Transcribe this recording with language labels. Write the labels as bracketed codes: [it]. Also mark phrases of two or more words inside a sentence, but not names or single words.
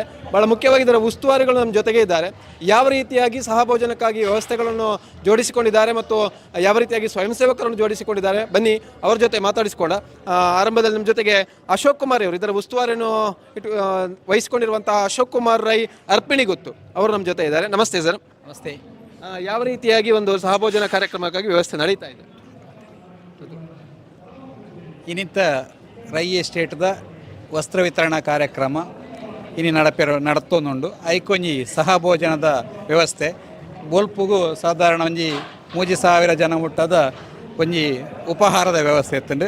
[kn] ಬಹಳ ಮುಖ್ಯವಾಗಿ ಇದರ ಉಸ್ತುವಾರಿಗಳು ನಮ್ಮ ಜೊತೆಗೆ ಇದ್ದಾರೆ. ಯಾವ ರೀತಿಯಾಗಿ ಸಹಭೋಜನಕ್ಕಾಗಿ ವ್ಯವಸ್ಥೆಗಳನ್ನು ಜೋಡಿಸಿಕೊಂಡಿದ್ದಾರೆ ಮತ್ತು ಯಾವ ರೀತಿಯಾಗಿ ಸ್ವಯಂ ಸೇವಕರನ್ನು ಜೋಡಿಸಿಕೊಂಡಿದ್ದಾರೆ, ಬನ್ನಿ ಅವ್ರ ಜೊತೆ ಮಾತಾಡಿಸಿಕೊಂಡ. ಆರಂಭದಲ್ಲಿ ನಮ್ಮ ಜೊತೆಗೆ ಅಶೋಕ್ ಕುಮಾರ್ ಅವರು, ಇದರ ಉಸ್ತುವಾರಿಯನ್ನು ವಹಿಸಿಕೊಂಡಿರುವಂತಹ ಅಶೋಕ್ ಕುಮಾರ್ ರೈ ಅರ್ಪಿಣಿಗೊತ್ತು ಅವರು ನಮ್ಮ ಜೊತೆ ಇದ್ದಾರೆ. ನಮಸ್ತೆ ಸರ್. ನಮಸ್ತೆ. ಯಾವ ರೀತಿಯಾಗಿ ಒಂದು ಸಹಭೋಜನ ಕಾರ್ಯಕ್ರಮಕ್ಕಾಗಿ ವ್ಯವಸ್ಥೆ ನಡೀತಾ ಇದೆ? [tcy] ಇನ್ನಿತ್ತ ರೈ ಎಸ್ಟೇಟ್ದ ವಸ್ತ್ರ ವಿತರಣಾ ಕಾರ್ಯಕ್ರಮ ಇನ್ನು ನಡತೊಂದುಂಡು. ಐಕೊಂಜಿ ಸಹಭೋಜನದ ವ್ಯವಸ್ಥೆ ಬೋಲ್ಪುಗು ಸಾಧಾರಣ ಒಂಜಿ 3000 ಜನ ಮುಟ್ಟದ ಒಂಜಿ ಉಪಹಾರದ ವ್ಯವಸ್ಥೆ ಇತ್ತುಂಡು.